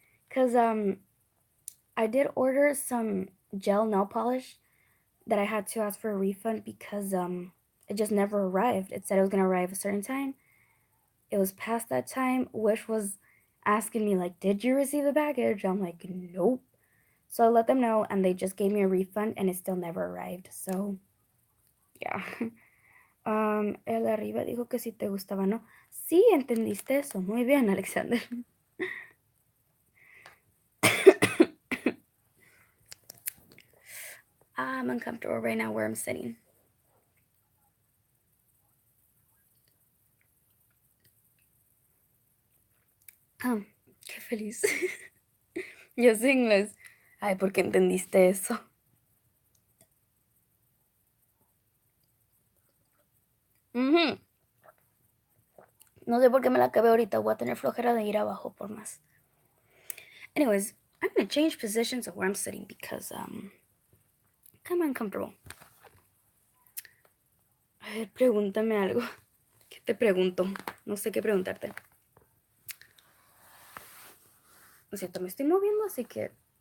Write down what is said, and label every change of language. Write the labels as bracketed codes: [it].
[en] Cause I did order some gel nail polish that I had to ask for a refund because it just never arrived. It said it was gonna arrive a certain time. It was past that time. Wish was asking me like, "Did you receive the package?" I'm like, "Nope." So I let them know, and they just gave me a refund, and it still never arrived. So yeah. [es] El de arriba dijo que si te gustaba, ¿no? Sí, entendiste eso. Muy bien, Alexander. [en] I'm uncomfortable right now where I'm sitting. [es] Qué feliz. Yo sé inglés. Ay, ¿por qué entendiste eso? Ujú. No sé por qué me la acabé ahorita. Voy a tener flojera de ir abajo por más. [en] Anyways, I'm gonna change positions of where I'm sitting because I'm uncomfortable. [es] A ver, pregúntame algo. ¿Qué te pregunto? No sé qué preguntarte. Lo siento, me estoy moviendo, así que